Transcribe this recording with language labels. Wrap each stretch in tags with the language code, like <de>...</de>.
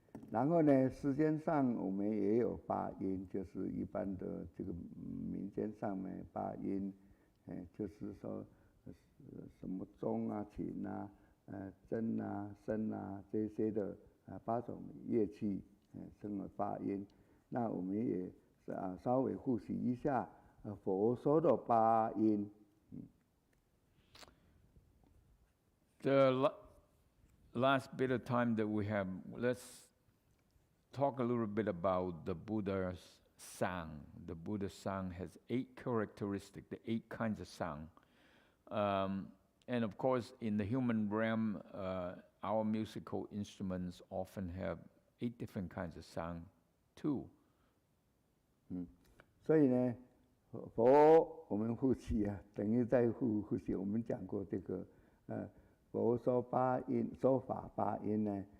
<zh>然后呢，世间上我们也有八音，就是一般的这个民间上面八音，就是说什么钟啊、琴啊、筝啊、笙啊这些的8种乐器。称为八音，那我们也稍微复习一下佛说的八音。</zh> <en>The last bit of time that we have, let's talk a little bit about the Buddha's sound. The Buddha's sound has 8 characteristics, the 8 kinds of sound. And of course, in the human realm, our musical instruments often have 8 different kinds of sound too.</en> <zh>所以呢，佛我们复习等于在复习。我们讲过这个，佛说八音，说法八音呢。</zh>